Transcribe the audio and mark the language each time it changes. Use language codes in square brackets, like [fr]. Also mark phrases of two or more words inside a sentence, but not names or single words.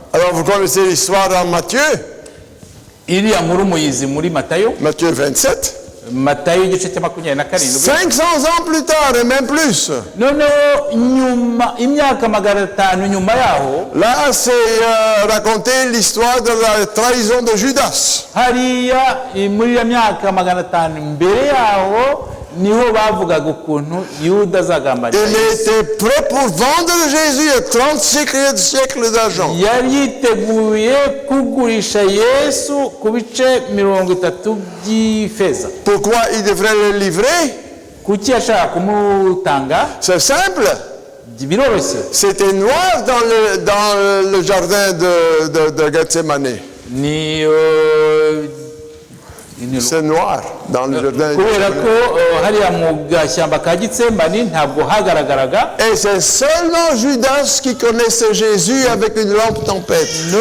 [fr] Alors vous connaissez l'histoire dans Matthieu? [rw] Iriya nkuru muyizi muri Matayo? [fr] Matthieu 27. [rw] Matayo igice cya 27. [fr] 500 ans plus tard et même plus. [rw] Noneho imyaka 500 nyuma yaho. [fr] Là c'est raconté l'histoire de la trahison de Judas. [rw] Hariya muri ya myaka 500 mbere yaho niho bavugaga ukuntu Yuda azagambanira. [fr] Il était prêt pour vendre Jésus à 30 siècles d'argent. [rw] Yari yiteguye kugurisha Yesu ku bice 30 by'ifeza. [fr] Pourquoi il devrait le livrer? [rw] Kuki yashaka kumutanga? [fr] C'est simple. [rw] Biroroshye. [fr] C'était noir dans le jardin de Gethsemane. C'est noir dans le jardin. Et c'est seulement Judas qui connaissait Jésus avec une lampe tempête.